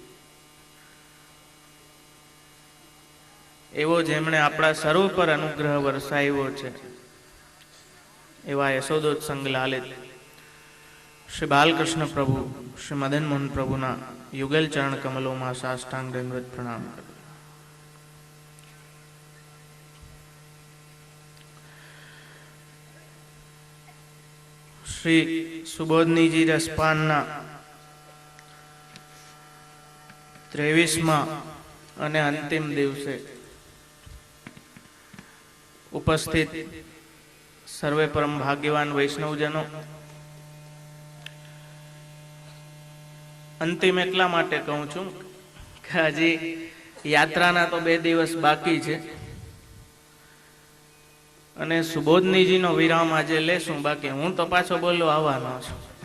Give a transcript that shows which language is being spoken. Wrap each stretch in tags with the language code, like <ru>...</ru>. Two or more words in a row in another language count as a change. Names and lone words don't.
<gu>એવો જેમણે આપણા સર્વ પર અનુગ્રહ વરસાવ્યો છે એવા યશોદોત્સંગ લાલિત શ્રી બાલકૃષ્ણ પ્રભુ શ્રી મદન મોહન પ્રભુના યુગલ ચરણ કમલોમાં સાષ્ટાંગ દંડવત પ્રણામ કરું. श्री सुबोधनीजी रसपानना 23માં અને અંતિમ દિવસે ઉપસ્થિત સર્વે પરમ ભાગ્યવાન વૈષ્ણવજનો, અંતિમ એટલા માટે કહું છું કે હજી યાત્રાના તો 2 દિવસ બાકી છે અને સુબોધનીજીનો વિરામ આજે લેશું, બાકી હું તો પાછો બોલો આવવાનો છું.</gu>